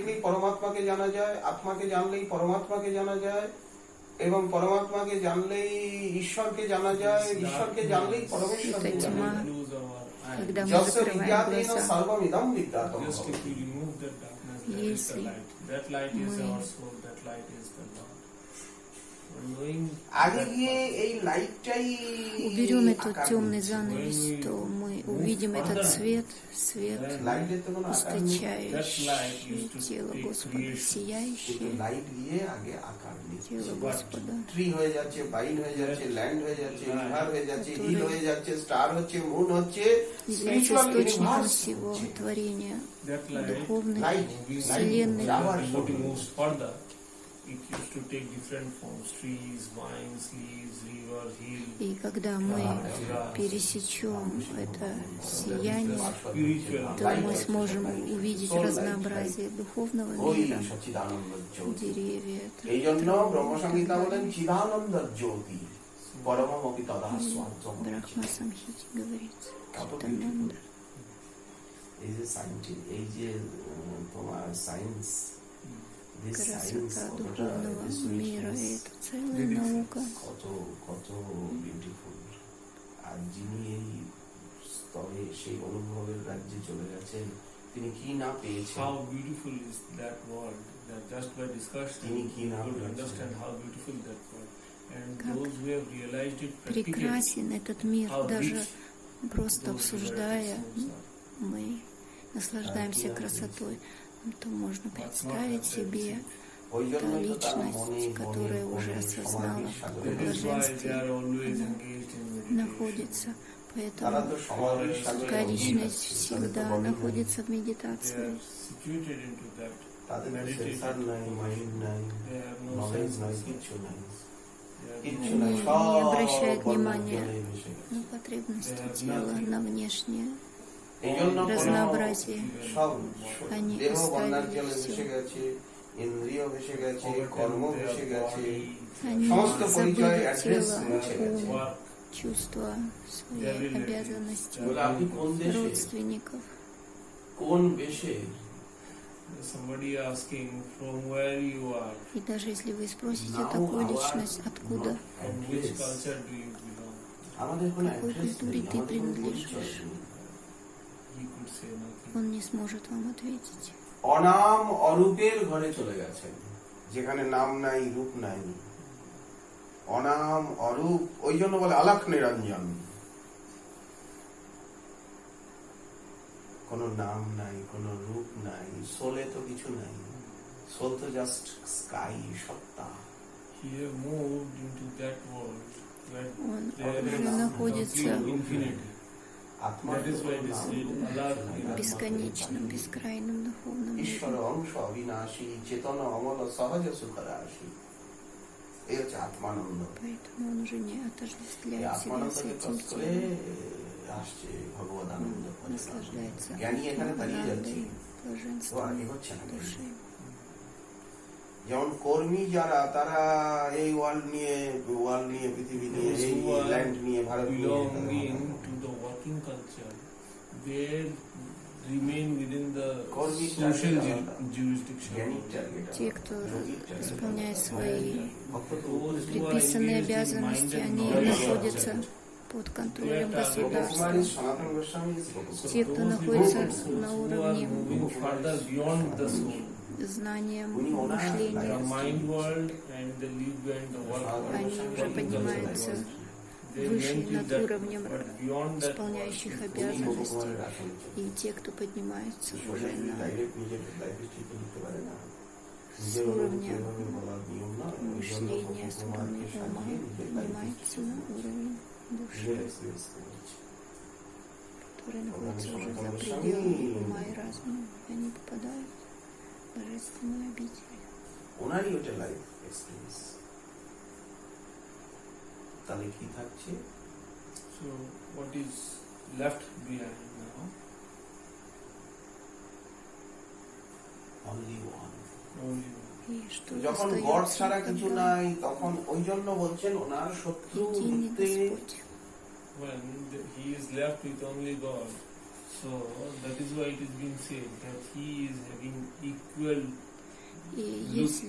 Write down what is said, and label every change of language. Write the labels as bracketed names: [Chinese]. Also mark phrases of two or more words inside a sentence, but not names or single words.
[Bangla] দেখলেই পরমাত্মাকে জানা যায়, আত্মাকে জানলেই পরমাত্মাকে জানা যায়, এবং পরমাত্মাকে জানলেই ঈশ্বরকে জানা যায়, [English] This [Bangla] ঈশ্বরকে [English] darkness [Bangla] জানলেই পরমেশ্বরকে [Russian] Это [Bangla] জানা [Russian] тьма. [Bangla] যায়। [English] close our eyes. [Russian] Когда мы [Sanskrit] যস্য [Russian] закрываем [Sanskrit] বিজ্ঞাতেন [Russian] глаза, [Sanskrit] সর্বমিদং বিদ্যাতম [English] Just if [Sanskrit] ভবতি। [English] we remove that darkness, that is the [Russian] Если [English] light. That light is [Russian] мы- [English] our soul. That light is the Lord. Knowing [Bangla] আগে [English] that [Bangla] গিয়ে [English] path, [Bangla] এই লাইটটাই [Russian] уберем этот [Bangla] আকার [Russian] темный [Bangla] দিচ্ছে। [Russian] занавес, [English] When we [Russian] то мы [English] move [Russian] увидим этот [English] further, [Russian] свет, свет, [English] then [Bangla] লাইটের তো কোনো আকার নেই, [English] that light [Russian] источающий [English] used to [Russian] тело [English] take [Russian] Господа, [English] creation. [Bangla] কিন্তু [Russian] сияющее [Bangla] লাইট গিয়ে আগে আকার নিচ্ছে। [Russian] тело Господа, [Bangla] ট্রি হয়ে যাচ্ছে, বাইন হয়ে যাচ্ছে, ল্যান্ড হয়ে যাচ্ছে, রিভার হয়ে যাচ্ছে, [Russian] Который- [Bangla] হিল হয়ে যাচ্ছে, স্টার হচ্ছে, মুন হচ্ছে, [Russian] является [Bangla] স্পিরিচুয়াল [Russian] источником [Bangla] ইউনিভার্স [Russian] всего [Bangla] হচ্ছে। [Russian] творения, [English] That light, [Russian] духовной [English] Light, [Russian] вселенной. [English] light. when the devotee moves further, it used to take different forms: trees, vines, leaves, river, hill. [Russian] И когда мы пересечем это сияние, [English] Spiritual [Russian] то мы сможем увидеть разнообразие духовного [Bangla] ওই [Russian] мира, [Bangla] সচ্চিদানন্দ জ্যোতি। [Russian] деревья, [Bangla] এই জন্য ব্রহ্মসংহিতা বলেন [Sanskrit] চিদানন্দ জ্যোতি পরমমপি তদা স্বার্থম। [Russian] Брахма Самхите говорится, [Bangla] কত [Russian] Читананда. [Bangla] এই যে সায়েন্টিফিক, এই যে তোমার সায়েন্স, [English] this science [Russian] Красота [Bangla] কতটা [Russian] духовного [English] this [Russian] мира, и [English] richness, [Russian] это целая наука. [Bangla] কত কত বিউটিফুল। আর যিনি এই স্তরে সেই অনুভবের রাজ্যে চলে গেছেন, তিনি কি না পেয়েছেন। [English] How beautiful is that world? That just by discussion, [Bangla] তিনি [English] you [Bangla] কি না [English] could [Bangla] পেয়েছেন। [English] understand how beautiful that world. And [Russian] Как [English] those who have realized it practically, [Russian] Прекрасен этот мир, [English] how [Russian] даже [English] rich [Russian] просто [English] those [Russian] обсуждая, [English] varieties are. [Russian] мы наслаждаемся красотой, то можно представить себе [Bangla] ওই [Russian] та [Bangla] জন্যই তো তারা [Russian] личность, [Bangla] মনে মনে [Russian] которая уже [Bangla] মনে [Russian] осознала, [Bangla] সমাধির [Russian] в [Bangla] সাগরে [English] That is why they [Russian] блаженстве [English] are always [Russian] она [English] engaged in meditation. [Russian] находится. [Bangla] তারা [Russian] Поэтому [Bangla] তো সমাধির সাগরে [Russian] такая личность [Bangla] তাদের তো [Russian] всегда [Bangla] বলেই নাই। [Russian] находится в [English] They [Russian] медитации. [English] are situated into that. [Bangla] তাদের তো [English] meditation. [Bangla] সেন্সার নাই, মাইন্ড নাই, [English] They have no [Bangla] নলেজ [English] sense. [Bangla] নাই, কিচ্ছু নাই, [English] They have [Bangla] কিচ্ছু [English] no [Bangla] নাই, [Russian] Не [Bangla] সব [Russian] обращает [Bangla] বর্ণের [Russian] внимания [Bangla] জলে মিশে গেছে। [Russian] на потребности [English] They have [Russian] тела, [English] nothing. [Russian] на внешнее [Bangla] এই জন্য কোনো [Russian] разнообразие. [Bangla] সব [Russian] Они [Bangla] দেহ বর্ণার [Russian] оставили [Bangla] জলে [Russian] всё. [Bangla] ভেসে গেছে, ইন্দ্রিয় ভেসে গেছে, [English] Forgotten [Bangla] কর্ম [English] their [Bangla] ভেসে গেছে, [English] body, [Russian] Они [Bangla] সমস্ত পরিচয় [Russian] забыли [Bangla] অ্যাড্রেস [Russian] тело, [Bangla] মুছে গেছে। [Russian] ум, [English] work, [Russian] чувства, [English] their [Russian] свои [English] relatives, [Russian] обязанности, [Bangla] বলে আপনি কোন দেশে, [Russian] родственников. [Bangla] কোন বেশে, [English] somebody asking from where you are, [Russian] И даже если вы sпросите [English] Now [Russian] такую [English] our- [Russian] личность, откуда, [English] from which culture do you belong, [Bangla] আমাদের কোনো [Russian] какой [Bangla] অ্যাড্রেস [Russian] культуре [Bangla] নেই, [Russian] ты [Bangla] আমাদের কোনো [Russian] принадлежишь? [Bangla] পরিচয় নেই। [English] he could say nothing. [Russian] он не сможет вам ответить. [Bangla] অনাম অরূপের ঘরে চলে গেছেন, যেখানে নাম নাই, রূপ নাই, অনাম অরূপ। ওই জন্য বলে আলাখ নিরঞ্জন। কোনো নাম নাই, কোনো রূপ নাই, সোলে তো কিছু নাই, সোল তো [English] just sky, [Bangla] সত্তা। [English] He have moved into that world where [Russian] Он [English] there [Russian] уже [English] is [Russian] находится [English] complete infinity. [Bangla] আত্মার [English] That is why it is [Bangla] নাম [English] said, [Bangla] রূপ আলাখ কিছু নাই, [Russian] в [Bangla] আত্মা [Russian] бесконечном, [Bangla] তো [Russian] бескрайнем духовном [Bangla] ঈশ্বর [Russian] мире. [Awadhi] अंश अविनाशी, चेतन अमल, सहज सुखराशि। [Bangla] এই হচ্ছে আত্মানন্দ। [Russian] Поэтому он уже не [Bangla] এই [Russian] отождествляет себя с [Bangla] আত্মানন্দকে [Russian] этим [Bangla] ক্রস করে [Russian] телом. [Bangla] আসছে ভগবদ আনন্দ। [Russian] Наслаждается [Bangla] জ্ঞানী এখানে দাঁড়িয়ে যাচ্ছে, [Russian] Атманандой, [Bangla] ও আর [Russian] блаженством [Bangla] এগোচ্ছে না। [Russian] души. [Bangla] যেমন কর্মী যারা, তারা এই ওয়ার্ল্ড নিয়ে, পৃথিবী নিয়ে, [English] Those [Bangla] এই [English] who are [Bangla] ল্যান্ড নিয়ে, ভারত নিয়ে, [English] belonging to the working culture, they remain within the Kormi social target jurisdiction. [Bangla] জ্ঞানীর টার্গেট, [Russian] Те, кто исполняет свои [Bangla] ভক্ত তো [English] Those who are [Russian] предписанные [English] engaged in [Russian] обязанности, [English] mind and [Russian] они [English] knowledge [Russian] находятся [English] culture. [Russian] под контролем [Bangla] গোপকুমারী [Russian] государства. [Bangla] সনাতন গোস্বামী [English] So [Russian] Те, кто [English] those [Russian] находится [English] devotees [Russian] на [English] who are [Russian] уровне [English] moving further beyond the soul, [Russian] знанием, [English] The The [Russian] мышлением. [English] mind world and the live and the work world. [Russian] Они уже поднимаются [English] They [Russian] выше [English] went [Russian] над [English] with that, [Russian] уровнем [English] but beyond that [Russian] исполняющих [English] world, [Russian] обязанностей. И те, кто поднимается уже с уровня мышления, с уровня ума, поднимается на уровень души, который находится уже за пределами ума и разума. Они попадают в божественную обитель. [Bangla] ওনারই ওটা [English] life experience. [Bangla] তাহলে কি থাকছে? [English] So what is left behind now? Only one. Only [Russian] И что [Bangla] যখন গড ছাড়া [Russian] остается, [Bangla] কিছু [Russian] когда [Bangla] নাই, তখন ওই জন্য বলছেন ওনার শত্রু [Russian] единый [Bangla] হতে [Russian] Господь. [English] when he is left with only God. So that is why it is being said that he is having equal [Russian] И [English] look [Russian] если